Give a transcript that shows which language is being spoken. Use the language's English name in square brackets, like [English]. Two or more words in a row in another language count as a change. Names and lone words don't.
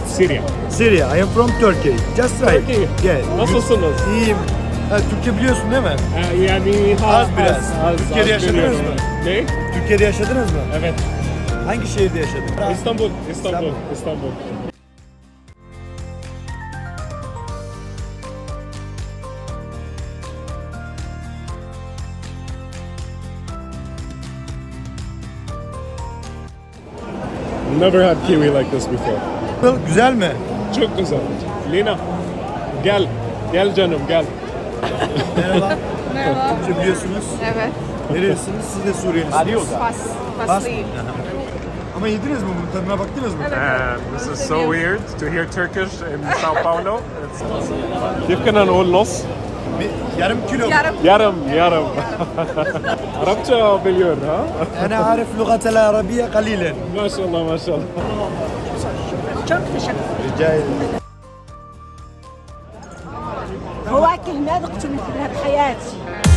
[English] Syria. Syria. I am from Turkey. Just right. Turkey. [Turkish] Gel. Nasılsınız? İyiyim. Ha, Türkçe biliyorsun değil mi? Yani Az biraz. Türkiye'de yaşadınız biliyorum. mı? Ne? Türkiye'de yaşadınız mı? Evet. Hangi şehirde yaşadın? İstanbul. İstanbul. İstanbul. [English] Never had kiwi like this before. [Turkish] Güzel mi? Çok güzel. Lina, gel. Gel canım, gel. Merhaba. Merhaba. Türkçe biliyorsunuz. Evet. Nerelisiniz? Siz de Suriyelisiniz. Faslıyım. Ama yediniz mi bunu? Tadına baktınız mı? [English] This is so weird to hear Turkish in São Paulo. [Arabic] كيف كنا نقول نص؟ [Turkish] Yarım kilo. yarım. Arapça biliyor ha? [Arabic] أنا أعرف لغة العربية قليلا. [Turkish] Maşallah maşallah. Çok teşekkür ederim. Rica ederim. [Arabic] فواكه ما ذقت مثلها بحياتي.